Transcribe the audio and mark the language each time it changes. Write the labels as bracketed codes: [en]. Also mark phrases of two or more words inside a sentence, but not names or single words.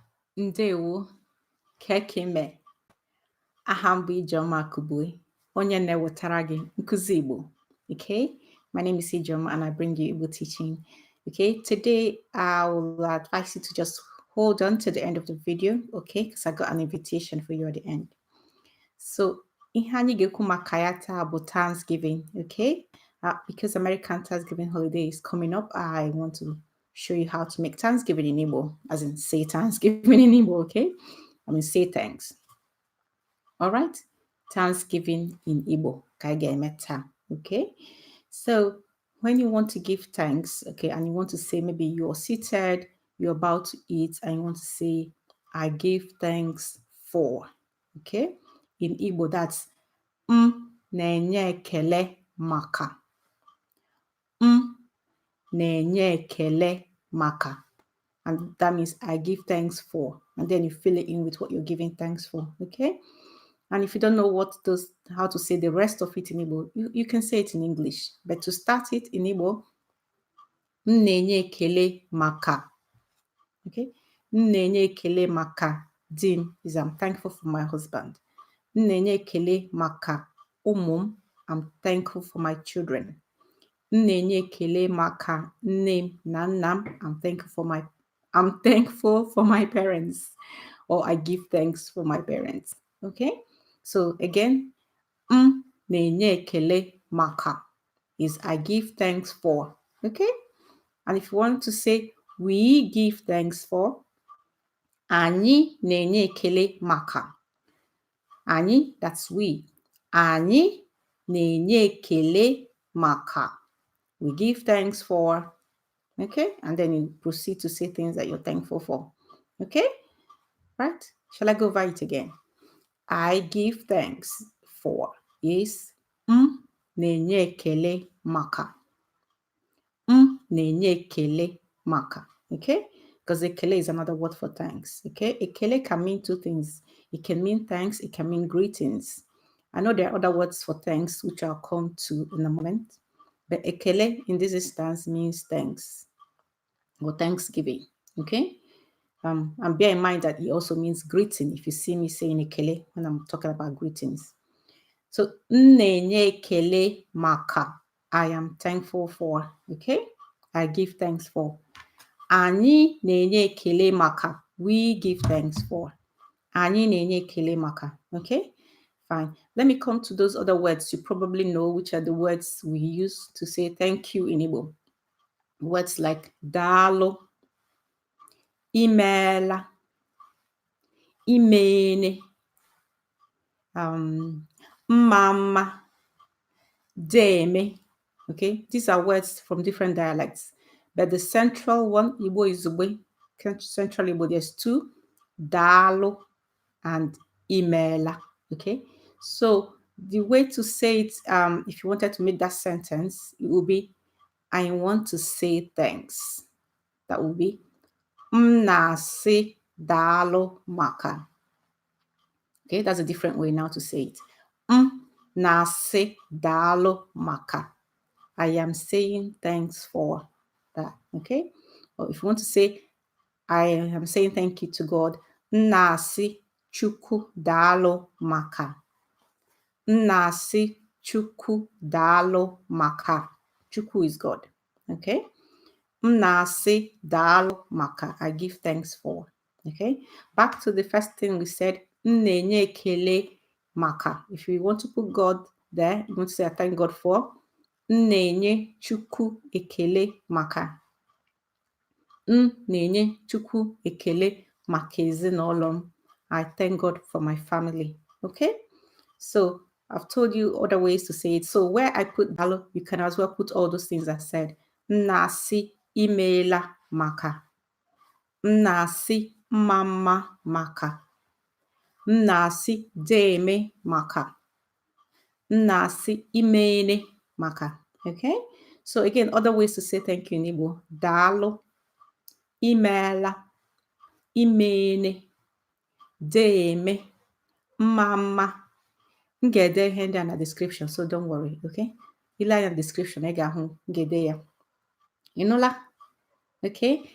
[ig] Ndewo, kekime, aha m bụ Ijeoma Akubue, onye na-ewetara gị nkuzi Igbo. [en] Okay, my name is Ijeoma and I bring you Igbo teaching. Okay, today I will advise you to just hold on to the end of the video, okay, because I got an invitation for you at the end. So, [ig] ihe anyị ga-ekwu maka ya taa bụ Thanksgiving, okay? [en] Because American Thanksgiving holiday is coming up, I want to show you how to make Thanksgiving in Igbo, as in say Thanksgiving in Igbo, okay? I mean, say thanks. All right? Thanksgiving in Igbo, Kaigemeta, okay? So, when you want to give thanks, okay, and you want to say maybe you're seated, you're about to eat, and you want to say, I give thanks for, okay? In Igbo, that's [ig] na-enye ekele maka. Na-enye ekele maka. [en] And that means I give thanks for. And then you fill it in with what you're giving thanks for, okay? And if you don't know how to say the rest of it in Igbo, you can say it in English. But to start it in Igbo, [ig] na-enye ekele maka. [en] Okay? [ig] Na-enye ekele maka dim [en] is I'm thankful for my husband. [ig] Na-enye ekele maka umum, [en] I'm thankful for my children. [ig] Na-enye ekele maka nne na nna, [en] I'm thankful for my parents, or I give thanks for my parents. Okay? So again, [ig] na-enye ekele maka [en] is I give thanks for. Okay? And if you want to say we give thanks for, [ig] anyị na-enye ekele maka. Anyị, [en] that's we. [ig] Anyị na-enye ekele maka. [en] We give thanks for. Okay? And then you proceed to say things that you're thankful for. Okay? Right? Shall I go over it again? I give thanks for is [ig] na-enye ekele maka. Na-enye ekele maka. Okay? [en] Because ekele is another word for thanks. Okay? Ekele can mean two things. It can mean thanks. It can mean greetings. I know there are other words for thanks, which I'll come to in a moment. But ekele in this instance means thanks or thanksgiving. Okay? And bear in mind that it also means greeting. If you see me saying ekele when I'm talking about greetings. So, [ig] na-enye ekele maka, [en] I am thankful for. Okay? I give thanks for. [ig] Anyị na-enye ekele maka, [en] we give thanks for. [ig] Anyị na-enye ekele maka. [en] Okay? Fine. Let me come to those other words you probably know, which are the words we use to say thank you in Igbo. Words like [ig] daalụ, imeela, imene, mama, deme. [en] Okay, these are words from different dialects, but the central one, Igbo is Ugbe. Central Igbo, there's two, daalụ and imeela. Okay, so the way to say it, if you wanted to make that sentence, it would be, I want to say thanks. That would be, [ig] na-asị daalụ maka. [en] Okay, that's a different way now to say it. [ig] Na-asị daalụ maka. [en] I am saying thanks for that. Okay, or if you want to say, I am saying thank you to God, [ig] na-asị Chukwu daalụ maka. Na-asị Chukwu daalụ maka. [en] Chukwu is God. [ig] Okay, na-asị daalụ maka, [en] I give thanks for. Okay, back to the first thing we said, [ig] na-enye ekele maka. [en] If you want to put God there, you want to say I thank God for, [ig] na-enye Chukwu ekele maka. Na-enye Chukwu ekele maka ezinụlọ m. [en] I thank God for my family. Okay? So I've told you other ways to say it. So where I put daalụ, you can as well put all those things I said. [ig] Na-asị imeela maka. Na-asị mama maka. Na-asị deme maka. Na-asị imene maka. [en] Okay? So again, other ways to say thank you in Igbo. [ig] Daalụ, imeela, imene, deme, mama. M ga-ede ihe ndị a na description, [en] so don't worry, okay? [ig] Ile anya description, ị ga-ahụ ngede ya. [en] You know la? Okay?